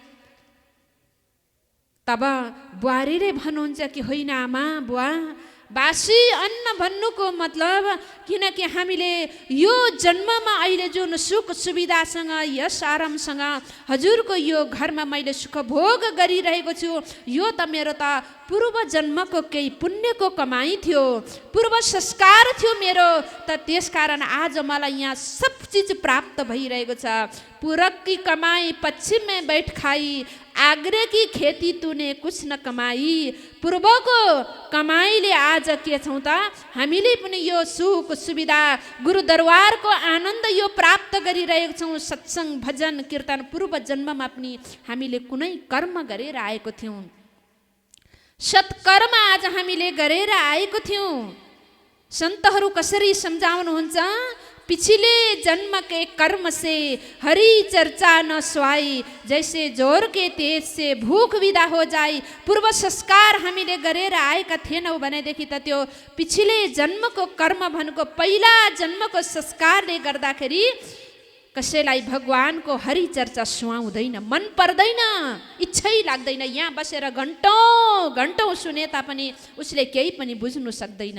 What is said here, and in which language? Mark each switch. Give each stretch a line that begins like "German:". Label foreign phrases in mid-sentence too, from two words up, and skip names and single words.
Nepali: तब बुहारीले भन्नुहुन्छ कि होइन आमा बुवा, बासी अन्न भन्नुको मतलब किनकि हामीले यो जन्ममा अहिले जुन सुख सुविधासँग यस आरामसँग हजुरको यो घरमा मैले सुख भोग गरिरहेको छु, यो त मेरो त पूर्व जन्मको केही पुण्यको कमाई थियो, पूर्व संस्कार थियो मेरो, त त्यसकारण आज मलाई यहाँ सब चिज प्राप्त भइरहेको छ।
Hindi: पूरब की कमाई पश्चिम में बैठ खाई, आग्रे की खेती तूने कुछ न कमाई।
Nepali: पूर्वको कमाईले आज के छौँ त हामीले पनि यो सुख सुविधा गुरुदरबारको आनन्द यो प्राप्त गरिरहेको छौँ। सत्सङ्ग भजन कीर्तन पूर्व जन्ममा पनि हामीले कुनै कर्म गरेर आएको थियौँ, सत्कर्म आज हामीले गरेर आएको थियौँ। सन्तहरू कसरी सम्झाउनुहुन्छ,
Hindi: पिछले जन्म के कर्म से हरि चर्चा न सुहाई, जैसे जोर के तेज से भूख विदा हो जाई।
Nepali: पूर्व संस्कार हामीले गरेर आएका थिएनौँ भनेदेखि त त्यो
Hindi: पिछले जन्मको
Nepali: कर्म भनेको पहिला जन्मको संस्कारले गर्दाखेरि कसैलाई भगवानको हरि चर्चा सुहाउँदैन, मन पर्दैन, इच्छै लाग्दैन। यहाँ बसेर घन्टौँ घन्टौँ सुने तापनि उसले केही पनि बुझ्नु सक्दैन।